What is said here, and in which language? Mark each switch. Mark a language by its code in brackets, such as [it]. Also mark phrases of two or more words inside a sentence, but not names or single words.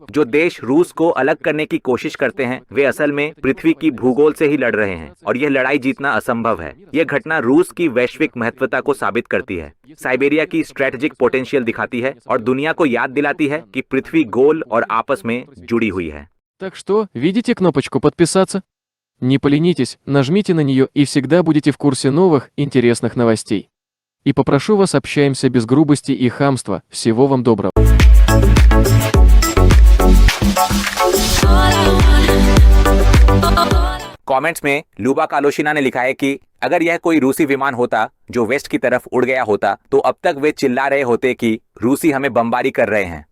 [hi] जो देश रूस को अलग करने की कोशिश करते हैं, वे असल में पृथ्वी की भूगोल से ही लड़ रहे हैं और यह लड़ाई जीतना असंभव है। यह घटना रूस की वैश्विक महत्वता को साबित करती है, साइबेरिया की [en] strategic potential [hi] दिखाती है और दुनिया को याद दिलाती है कि पृथ्वी गोल और आपस में जुड़ी हुई है। [ru] Так что, видите кнопочку «Подписаться»? Не поленитесь, нажмите на нее и всегда будете в курсе новых, интересных новостей. И попрошу вас, общаемся без грубости и хамства. Всего вам доброго. [hi] कमेंट्स में लुबा कालोशिना ने लिखा है कि अगर यह कोई रूसी विमान होता जो वेस्ट की तरफ उड़ गया होता तो अब तक वे चिल्ला रहे होते कि रूसी हमें बमबारी कर रहे हैं।